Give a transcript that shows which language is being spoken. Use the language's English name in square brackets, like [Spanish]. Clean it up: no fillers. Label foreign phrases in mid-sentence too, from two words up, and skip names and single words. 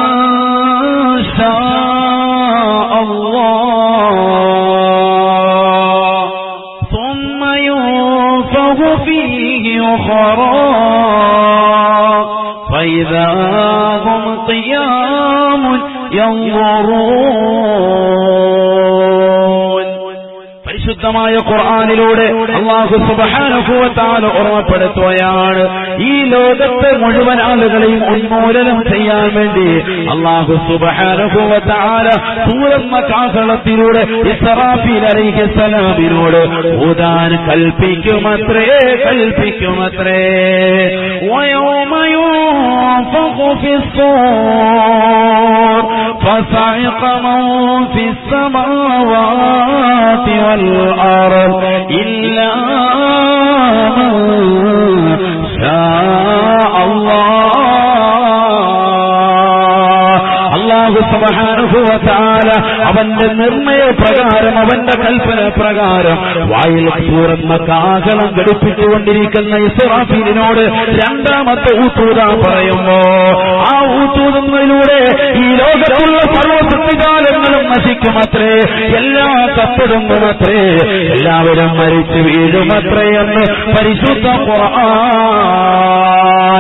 [Arabic] شاء الله ثم ينفخ فيه أخرى فإذا هم قيام ينظرون. [Malayalam] പരിശുദ്ധമായ ഖുർആനിലൂടെ അല്ലാഹു [Arabic] سبحانه وتعالى [Malayalam] ഓർമ്മപ്പെടുത്തുകയാണ്, ഈ ലോകത്തെ മുഴുവൻ ആളുകളെയും ഉന്മൂലനം ചെയ്യാൻ വേണ്ടി അല്ലാഹു [Arabic] سبحانه وتعالى [Malayalam] സൂറത്ത് കാഹളത്തിലൂടെ ഇസ്റാഫീൽ അലൈഹിസ്സലാമിനോട് ഊതാൻ കൽപ്പിക്കുമത്രേ. [Arabic] ويوم ينفخ في الصور فصعق من في السماوات والأرض إلا من شاء الله. [Malayalam] അല്ലാഹു [Arabic] سبحانه وتعالى [Malayalam] അവന്റെ നിർണയ പ്രകാരം, അവന്റെ കൽപ്പന പ്രകാരം വായിൽ തുറന്ന കാഹളം ഘടിപ്പിച്ചുകൊണ്ടിരിക്കുന്ന ഇസ്റാഫീലിനോട് രണ്ടാമത്തെ ഊത്തൂതാ പറയുമ്പോ, ആ ഊത്തൂതുന്നതിലൂടെ ഈ ലോകത്തുള്ള സർവ്വ സൃഷ്ടിജാലങ്ങളും നശിക്കുമത്രേ, എല്ലാം കപ്പെടുങ്ങുമത്രേ, എല്ലാവരും മരിച്ചു വീഴുമത്രേ എന്ന് പരിശുദ്ധ ഖുർആൻ.